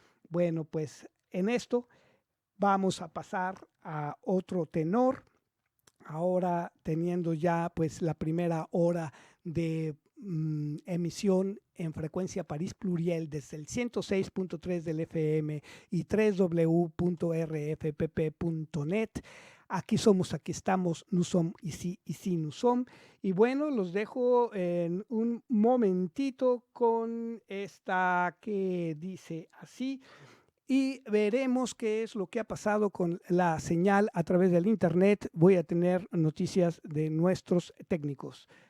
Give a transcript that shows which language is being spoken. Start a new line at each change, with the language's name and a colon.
Spanish: Bueno, pues en esto vamos a pasar a otro tenor, ahora teniendo ya pues la primera hora de emisión en frecuencia París Pluriel desde el 106.3 del FM y www.rfpp.net. Aquí somos, aquí estamos,
French: nous sommes ici, ici nous sommes.
Spanish: Y bueno, los dejo en un momentito con esta que dice así. Y veremos qué es lo que ha pasado con la señal a través del internet. Voy a tener noticias de nuestros técnicos.